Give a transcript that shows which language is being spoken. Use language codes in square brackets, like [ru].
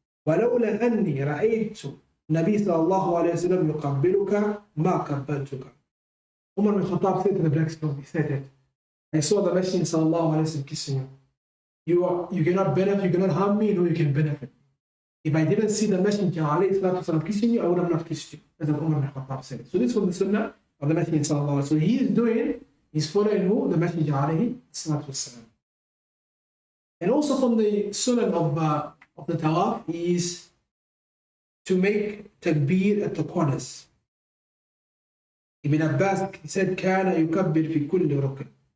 [ar] ولولا أني رأيت النبي صلى الله عليه وسلم يقبلك ما قبلتك. [en] Umar bin Khattab said to the black stone, he said that I saw the Messenger sallallahu alayhi wa sallam kissing you. You cannot benefit, you cannot harm me, no, you can benefit. If I didn't see the Messenger alayhi sallam kissing you, I would have not kissed you. As Umar bin Khattab said. So this is from the sunnah of the Messenger sallallahu alayhi wa sallam. So he is doing, he's following who? The Messenger alayhi sallam. And also from the sunnah of the tawaf is to make takbir at the corners. Ibn Abbas, he said, [ar] كَانَ يُكَبِّرْ فِي كُلِّ رُكْنٍ.